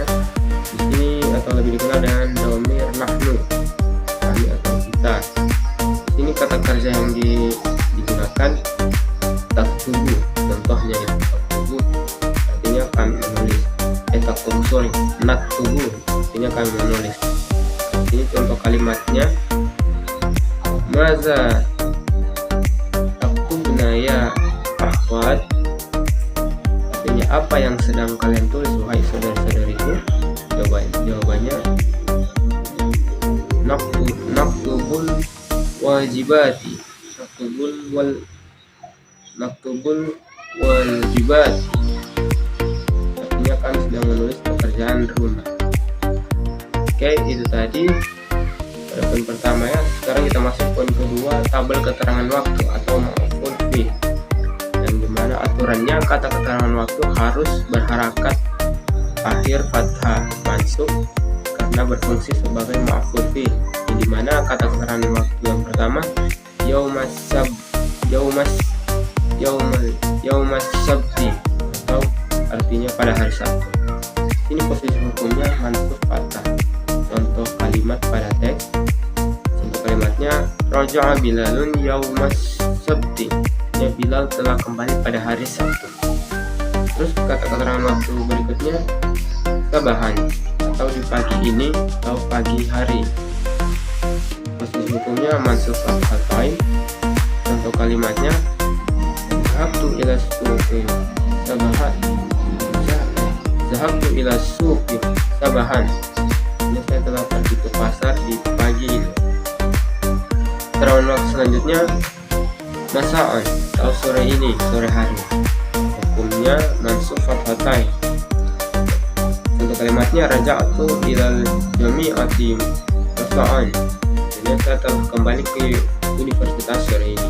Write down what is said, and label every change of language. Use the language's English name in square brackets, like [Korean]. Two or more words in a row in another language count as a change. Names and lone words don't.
[Indonesian] Di sini atau lebih dikenal dengan domir nahnu, kami atau kita. Di sini kata kerja yang digunakan taktubu, contohnya ya, taktubu artinya kami menulis. Naktubu artinya kami menulis. Ini contoh kalimatnya. [Arabic] ماذا تكتبن يا أخوات, [Indonesian] artinya apa yang sedang kalian tulis wahai saudara-saudariku? [Arabic] Jawabannya نكتب الواجبات نكتب الواجبات, [Indonesian] artinya kami sedang menulis pekerjaan rumah. Oke, itu tadi pada poin pertama ya. Sekarang kita masuk poin kedua, tabel keterangan waktu atau [Arabic] مفعول في, [Indonesian] yang dimana aturannya kata keterangan waktu harus berharakat akhir fathah mansub karena berfungsi sebagai [Arabic] مفعول في, [Indonesian] yang dimana kata keterangan waktu yang pertama [Arabic] يوم السبت, [Indonesian] atau artinya pada hari Sabtu. Ini posisi hukumnya mansub fathah. Contoh kalimat pada teks, contoh kalimatnya [Arabic] رجع بلال يوم السبت, [Indonesian] ya Bilal telah kembali pada hari Sabtu. Terus kata keterangan waktu berikutnya sabahan, atau di pagi ini atau pagi hari. Posisi hukumnya mansub fathatain. Contoh kalimatnya [Arabic] ذهبت إلى السوق صباحا ذهبت إلى السوق صباحا, [Indonesian] ini saya telah pergi ke pasar di pagi ini. Keterangan waktu selanjutnya masa'an, atau sore ini, sore hari. Hukumnya mansub fathatain. Contoh kalimatnya [Arabic] رجعت إلى الجامعة مساء, [Indonesian] ini saya telah kembali ke universitas sore ini.